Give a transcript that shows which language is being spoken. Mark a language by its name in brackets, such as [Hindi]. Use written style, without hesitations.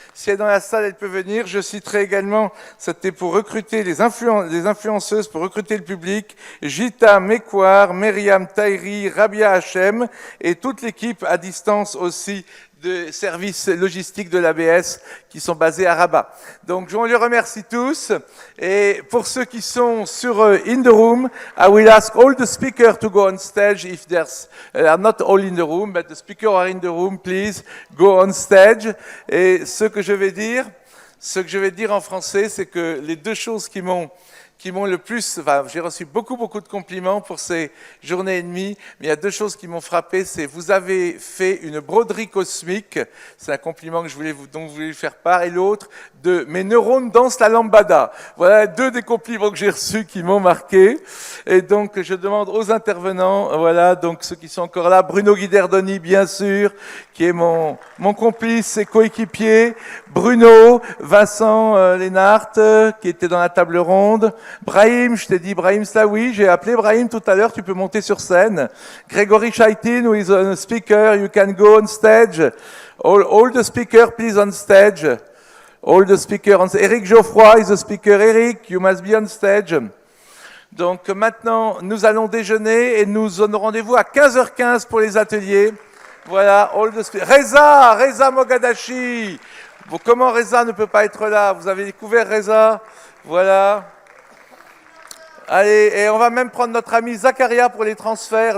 [French] Si elle est dans la salle, elle peut venir. Je citerai également, c'était pour recruter les influenceuses, pour recruter le public, Gita Mekwar, Myriam Tahiri, Rabia Hachem, et toute l'équipe à distance aussi de services logistiques de l'ABS qui sont basés à Rabat. Donc, on les remercie tous. Et pour ceux qui sont sur [English] in the room, I will ask all the speakers to go on stage if there's are not all in the room, but the speakers are in the room, please go on stage. [French] Et ce que je vais dire en français, c'est que les deux choses qui m'ont le plus, enfin, j'ai reçu beaucoup de compliments pour ces journées et demie, mais il y a deux choses qui m'ont frappé, c'est vous avez fait une broderie cosmique, c'est un compliment que dont je voulais faire part, et l'autre, de mes neurones dansent la lambada. Voilà deux des compliments que j'ai reçus qui m'ont marqué, et donc je demande aux intervenants, voilà, donc ceux qui sont encore là, Bruno Guiderdoni, bien sûr, qui est mon complice et coéquipier, Bruno, Vincent Lénart, qui était dans la table ronde, Brahim, je t'ai dit Brahim Slaoui, j'ai appelé Brahim tout à l'heure, tu peux monter sur scène. [English] Grégory Chaitin, who is a speaker, you can go on stage. All the speakers, please, on stage. All the speakers on stage. Eric Geoffroy is a speaker. Eric, you must be on stage. [French] Donc maintenant, nous allons déjeuner et nous donnons rendez-vous à 15h15 pour les ateliers. Voilà, [English] all the speakers. Reza Mogadashi. [French] Bon, comment Reza ne peut pas être là? Vous avez découvert Reza? Voilà. Allez, et on va même prendre notre ami Zakaria pour les transferts.